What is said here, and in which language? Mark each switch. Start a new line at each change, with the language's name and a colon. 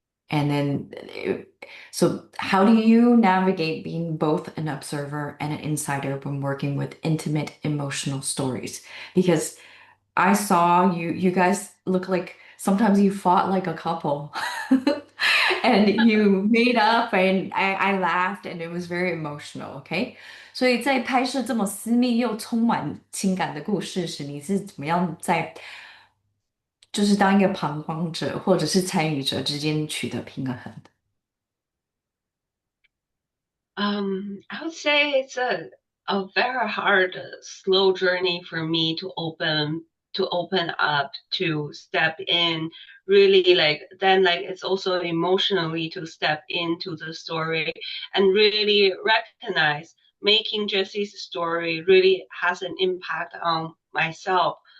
English: And then, so how do you navigate being both an observer and an insider when working with intimate emotional stories? Because I saw you guys look like sometimes you fought like a couple. And you made up and I laughed and it was very emotional, okay?
Chinese: 所以在拍摄这么私密又充满情感的故事时，你是怎么样在就是当一个旁观者或者是参与者之间取得平衡的？
English: I would say it's a very hard, slow journey for me to open up, to step in, really like then like it's also emotionally to step into the story and really recognize making Jesse's story really has an impact on myself,